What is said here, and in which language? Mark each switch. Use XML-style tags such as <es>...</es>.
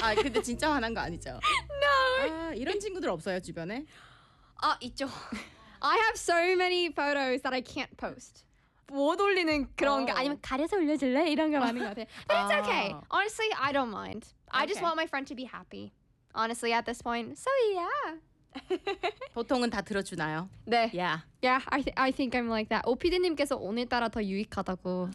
<ko>아, 근데 진짜 화난 거 아니죠?</ko> <en>No.</en> <ko>아, 이런 친구들 없어요, 주변에? 아, 있죠.</ko> <en>I have so many photos that I can't post.</en> <ko>못 올리는 그런 게 아니면 가려서 올려줄래? 이런 게 많은 것 같아요.</ko> <en>But it's okay. Honestly, I don't mind. I just want my friend to be happy. Honestly, at this point. So yeah.</en> <ko>보통은 다 들어주나요? 네.</ko> <en>Yeah. Yeah, I think I'm like that.</en> <ko>OPD님께서 오늘따라 더 유익하다고.</ko>